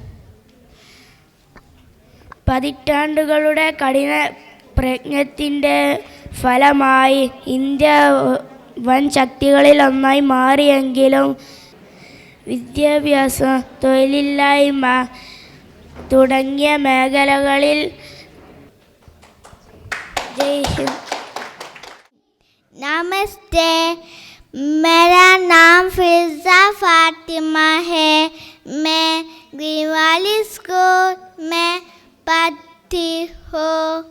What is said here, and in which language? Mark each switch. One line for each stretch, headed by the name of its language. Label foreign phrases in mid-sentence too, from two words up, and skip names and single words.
Malayalam: പതിറ്റാണ്ടുകളുടെ കഠിന പ്രയത്നത്തിൻ്റെ ഫലമായി ഇന്ത്യ വൻ ശക്തികളിൽ ഒന്നായി മാറിയെങ്കിലും വിദ്യാഭ്യാസം, തൊഴിലില്ലായ്മ തുടങ്ങിയ മേഖലകളിൽ
Hindi: नमस्ते, मेरा नाम फिजा फातिमा है. मैं ग्रीनवाली स्कूल में पढ़ती हूँ.